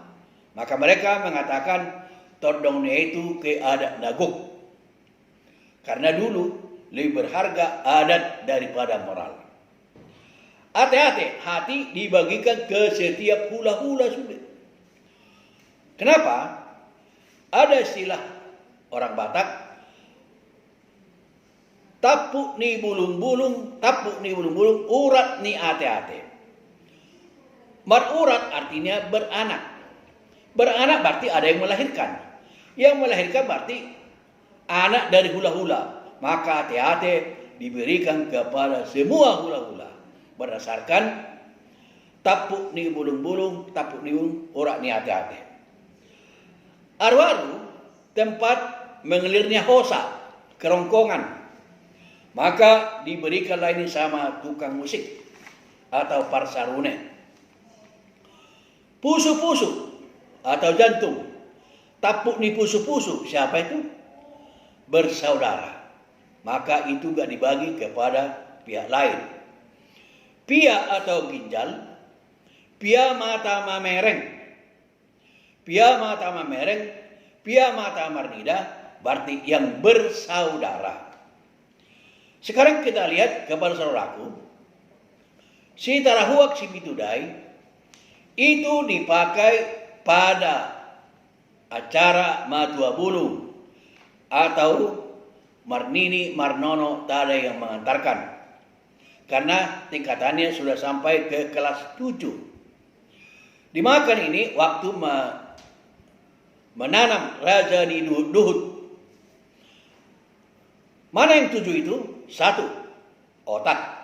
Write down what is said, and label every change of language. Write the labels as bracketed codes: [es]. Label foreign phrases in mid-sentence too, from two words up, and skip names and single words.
[id] Maka mereka mengatakan todongnya itu ke adat naguk. Karena dulu lebih berharga adat daripada moral. Ate-ate, hati dibagikan ke setiap hula-hula sulit. Kenapa? Ada istilah orang Batak, [bbc] tapuk ni bulung-bulung, urat ni ate-ate. [id] Berurat artinya beranak. Beranak berarti ada yang melahirkan. Yang melahirkan berarti anak dari hula-hula. Maka ate-ate diberikan kepada semua hula-hula. Berdasarkan [bbc] tapuk ni bulung-bulung, urat ni ate-ate. [id] Arwaru, tempat mengelirnya hosa, kerongkongan. Maka diberikanlah ini sama tukang musik atau parsarune. Pusu-pusu atau jantung. [bbc] Tapuk ni pusu-pusu, [id] siapa itu? Bersaudara. Maka itu gak dibagi kepada pihak lain. Pia atau ginjal, [bbc] pia mata mamereng. Pia mata mamereng, pia mata marnida, [id] berarti yang bersaudara. Sekarang kita lihat kepada saudaraku, si tarahuak si bitudai itu dipakai pada acara [bbc] matua bulung [id] atau [bbc] marnini marnono [id] tada yang mengantarkan. Karena tingkatannya sudah sampai ke kelas 7. Dimakan ini waktu menanam raja di duhut. Mana yang 7 itu? 1. Otak.